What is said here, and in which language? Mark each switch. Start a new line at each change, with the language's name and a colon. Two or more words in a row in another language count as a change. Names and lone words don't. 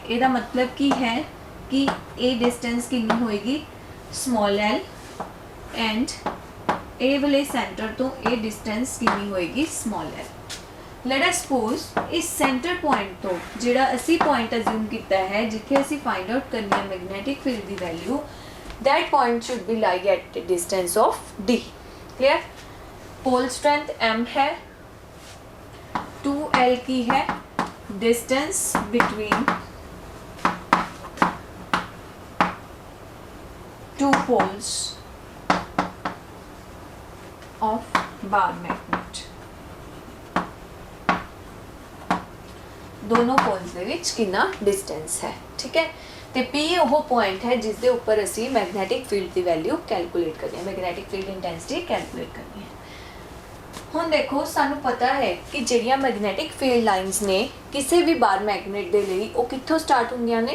Punjabi: ਇਹਦਾ ਮਤਲਬ ਕੀ ਹੈ ਕਿ ਇਹ ਡਿਸਟੈਂਸ ਕਿੰਨੀ ਹੋਏਗੀ?
English: small l.
Punjabi: ਐਂਡ ਇਹ ਵਾਲੇ ਸੈਂਟਰ ਤੋਂ ਇਹ ਡਿਸਟੈਂਸ ਕਿੰਨੀ ਹੋਏਗੀ?
English: small l. let us suppose
Punjabi: ਇਸ
English: center point
Punjabi: ਤੋਂ ਜਿਹੜਾ ਅਸੀਂ
English: point assume
Punjabi: ਕੀਤਾ ਹੈ ਜਿੱਥੇ ਅਸੀਂ
English: find out
Punjabi: ਕਰਨੀ ਹੈ
English: magnetic field
Punjabi: ਦੀ ਵੈਲਿਊ,
English: that point should be lie at a distance of d. clear? pole strength m है, 2l
Hindi: की है
English: distance between two poles of bar magnet।
Punjabi: दोनों poles ਦੇ ਵਿੱਚ ਕਿੰਨਾ distance ਹੈ।
Hindi: ठीक है?
Punjabi: ਤੇ P ਉਹ ਪੁਆਇੰਟ ਹੈ ਜਿਸ ਦੇ ਉੱਪਰ ਅਸੀਂ
English: magnetic field
Punjabi: ਦੀ
English: value calculate
Punjabi: ਕਰਨੀ ਹੈ,
English: magnetic field intensity calculate
Punjabi: ਕਰਨੀ ਹੈ। ਹੁਣ ਦੇਖੋ ਸਾਨੂੰ ਪਤਾ ਹੈ ਕਿ ਜਿਹੜੀਆਂ
English: magnetic field lines
Punjabi: ਨੇ ਕਿਸੇ ਵੀ
English: bar magnet
Punjabi: ਦੇ ਲਈ ਉਹ ਕਿੱਥੋਂ ਸਟਾਰਟ ਹੁੰਦੀਆਂ ਨੇ?